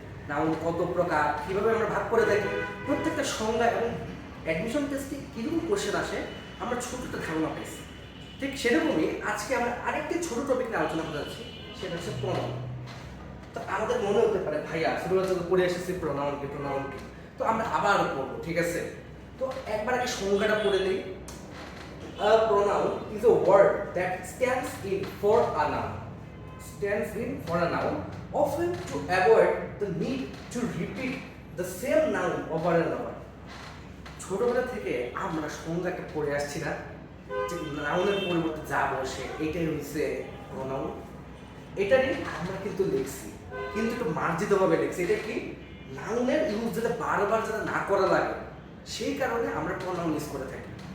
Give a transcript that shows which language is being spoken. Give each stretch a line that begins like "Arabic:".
Bangla: Noun কত প্রকার, কীভাবে আমরা ভাগ করে থাকি, প্রত্যেকটা সংজ্ঞা এবং অ্যাডমিশন টেস্টে কীরকম কোশ্চেন আসে আমরা ছোট একটা ধারণা পেয়েছি। ঠিক সেরকমই আজকে আমরা আরেকটি ছোট টপিক নিয়ে আলোচনা করতে যাচ্ছি, সেটা হচ্ছে প্রণাম। তো আমাদের মনে হতে পারে ভাইয়া ছোটবেলা থেকে পড়ে এসেছি প্রনাউন কি, তো আমরা আবার পড়বো, ঠিক আছে? তো একবার আগে সংজ্ঞাটা পড়ে নিই।
English: A pronoun is a word that stands in for a noun. Stands in for a noun, often to avoid the need to repeat the same noun over and over.
Bangla: ছোটবেলা থেকে আমরা সংজ্ঞাটা পড়ে আসছি না, যে নাউনের পরিবর্তে যা বসে এটাই হচ্ছে প্রনাউন। এটারই আমরা কিন্তু লিখছি, কিন্তু একটু মার্জিতভাবে লিখছি। এটা কি, নাউনের ইউজ যাতে বারবার যাতে না করা লাগে, সেই কারণে আমরা প্রনাউন ইউজ করে থাকি।